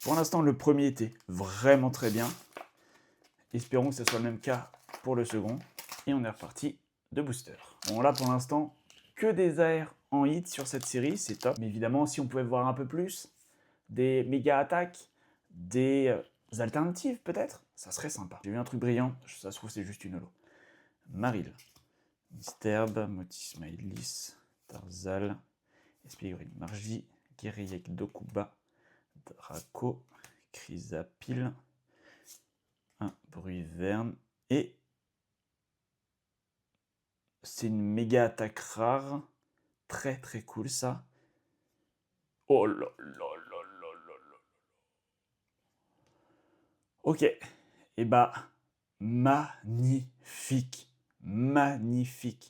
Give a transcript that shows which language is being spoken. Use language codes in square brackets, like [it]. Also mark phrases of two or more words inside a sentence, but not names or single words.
[fr] Pour l'instant, le premier était vraiment très bien. Espérons que ce soit le même cas pour le second. Et on est reparti de booster. Bon là, pour l'instant, que des AR en hit sur cette série, c'est top. Mais évidemment, si on pouvait voir un peu plus, des méga attaques, des alternatives peut-être, ça serait sympa. J'ai vu un truc brillant, ça se trouve c'est juste une holo. Maril, Misterbe, Motis Maïlis, Tarzal, Espigorine Margie, Guerriek Dokuba, Draco, Chrysapile, un Bruyverne, et c'est une méga attaque rare, très très cool ça. Oh là là là là là là. Ok, et bah magnifique, magnifique.